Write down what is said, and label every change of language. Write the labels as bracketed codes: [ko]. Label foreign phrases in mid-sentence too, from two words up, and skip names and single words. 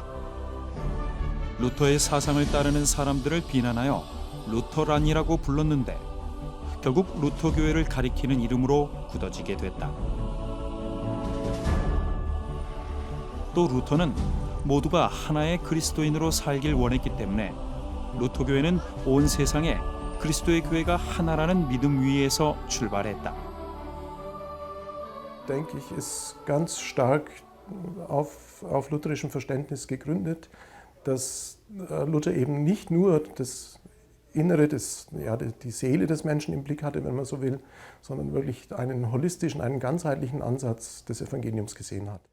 [ko] 루터의 사상을 따르는 사람들을 비난하여 루터란이라고 불렀는데 결국 루터 교회를 가리키는 이름으로 굳어지게 됐다. 또 루터는 모두가 하나의 그리스도인으로 살길 원했기 때문에 루터 교회는 온 세상에 그리스도의 교회가 하나라는 믿음 위에서 출발했다. [de] Denke ich, ist ganz stark auf lutherischem Verständnis gegründet, dass Luther eben nicht nur das Innere, die Seele des Menschen im Blick hatte, wenn man so will, sondern wirklich einen holistischen, einen ganzheitlichen Ansatz des Evangeliums gesehen hat.